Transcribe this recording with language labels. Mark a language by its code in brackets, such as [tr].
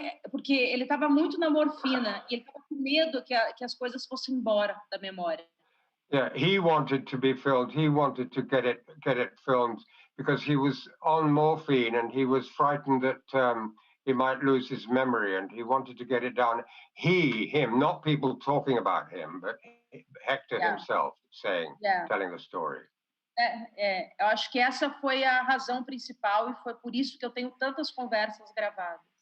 [pt] Porque ele estava muito na morfina e ele estava com medo que as coisas fossem embora da memória. [en] Yeah, he wanted to be filmed. He wanted to get it filmed because he was on morphine and he was frightened that he might lose his memory, and he wanted to get it down. Him, not people talking about him, but Hector himself telling the story. [pt] Eu acho que essa foi a razão principal e foi por isso que eu tenho tantas conversas gravadas.